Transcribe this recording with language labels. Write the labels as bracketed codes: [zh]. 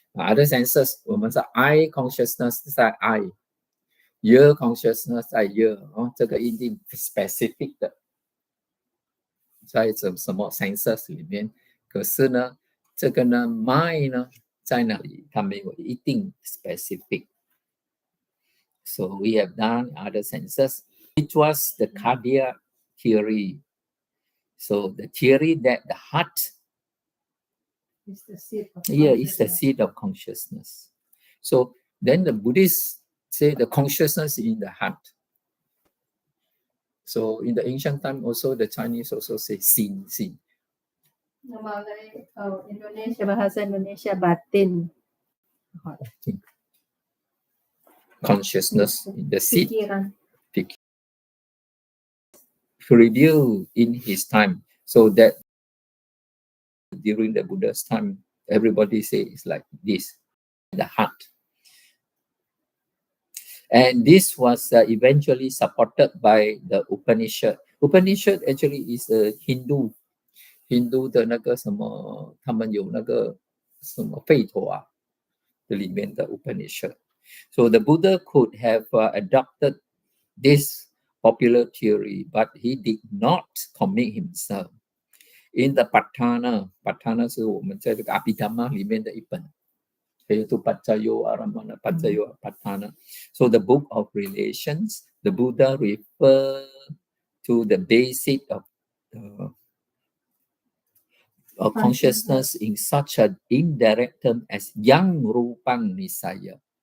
[en] Other senses, [zh] 我们是 eye consciousness 在 eye, ear consciousness 在 ear, 这个一定 specific 的，在什么 senses 里面。可是呢，这个呢 mind 呢在哪里？它没有一定 specific. [en] So we have done other senses. It was the cardiac theory. So the theory that the heart It's the seat of is the seat of consciousness. So then the Buddhists say the consciousness is in the heart. So in the ancient time also the Chinese also say sin. [id] Indonesia, bahasa Indonesia batin. [en] Consciousness in the seat. [id] Pikiran. [en] Revealed in his time. So that during the Buddha's time, Everybody say it's like this, the heart. And this was eventually supported by the Upanishad. Upanishad actually is a Hindu [zh] 的那个什么，他们有那个什么吠陀啊，这里面的 Upanishad. [en] So the Buddha could have adopted this popular theory, but he did not commit himself. In the [zh] Patthana 是我们在这个阿毗达摩里面的一本。 [id] Yaitu Paccaya Aramana, Paccaya Patthana. [en] So the book of relations, the Buddha refer to the basic of consciousness in such an indirect term as yang rupang nisaya.